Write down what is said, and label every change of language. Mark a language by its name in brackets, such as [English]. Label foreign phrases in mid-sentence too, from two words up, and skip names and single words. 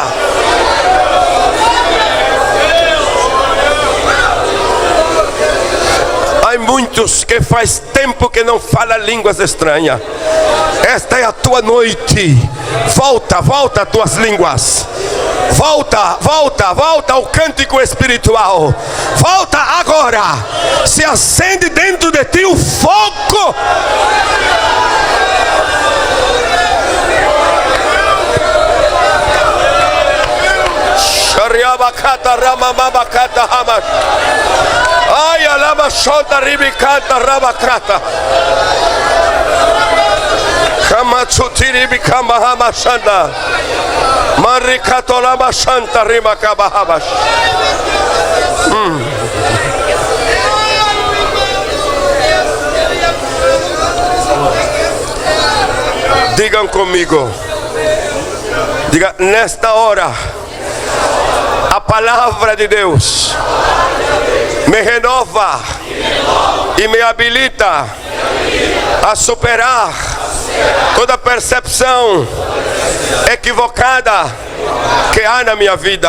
[Portuguese] Há muitos que faz tempo que não falam línguas estranhas. Esta é a tua noite. Volta, volta às tuas línguas. Volta, volta, volta ao cântico espiritual. Volta agora. Se acende dentro de ti o fogo. Shariabakata ramamabakata hamas. Ai, alama shonda ribikanta rabakata. Kamatsutiri bikamba hamashanda. Marikato lama shanta rimakaba hamas. Digam comigo. Diga, nesta hora, a palavra de Deus me renova e me habilita a superar toda percepção equivocada que há na minha vida.